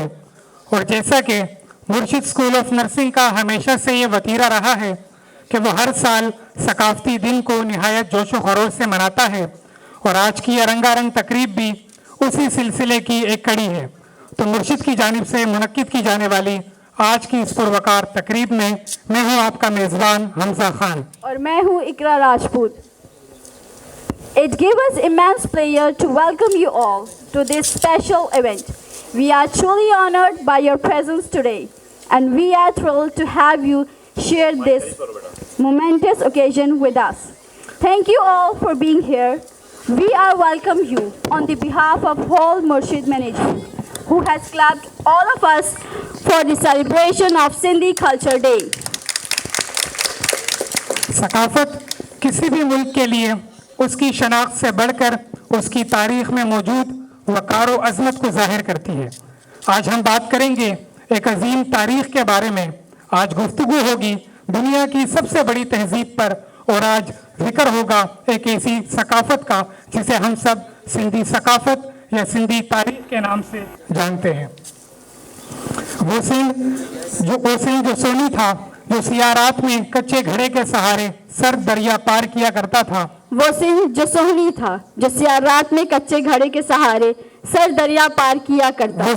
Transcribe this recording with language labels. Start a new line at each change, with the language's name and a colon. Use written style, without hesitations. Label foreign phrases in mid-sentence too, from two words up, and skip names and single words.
Urdu: اور جیسا کہ مرشد اسکول آف نرسنگ کا ہمیشہ سے یہ وطیرہ رہا ہے کہ وہ ہر سال ثقافتی دن کو نہایت جوش و خروش سے مناتا ہے، اور آج کی یہ رنگارنگ تقریب بھی اسی سلسلے کی ایک کڑی ہے. تو مرشد کی جانب سے منعقد کی جانے والی آج کی اس پروقار تقریب میں میں ہوں آپ کا میزبان حمزہ خان اور میں ہوں اقرا راجپوت.
English: It gives us immense pleasure to welcome you all to this special event. We are truly honored by your presence today, and we are thrilled to have you share this momentous occasion with us. Thank you all for being here. We are welcome you on the behalf of whole Murshid management, who has clapped all of us for the celebration of Sindhi Culture Day.
Urdu: ثقافت کسی بھی ملک کے لیے اس کی شناخت سے بڑھ کر اس کی تاریخ میں موجود وقار و عظمت کو ظاہر کرتی ہے. آج ہم بات کریں گے ایک عظیم تاریخ کے بارے میں. آج گفتگو ہوگی دنیا کی سب سے بڑی تہذیب پر، اور آج ذکر ہوگا ایک ایسی ثقافت کا جسے ہم سب سندھی ثقافت یا سندھی تاریخ کے نام سے جانتے ہیں. وہ سندھ جو سونی تھا، جو سیارات میں کچے گھڑے کے سہارے سرد دریا پار کیا کرتا تھا. وہ سندھ جو سوہنی تھا، جو سیارات میں کچے گھڑے کے سہارے سرد دریا پار کیا کرتا تھا.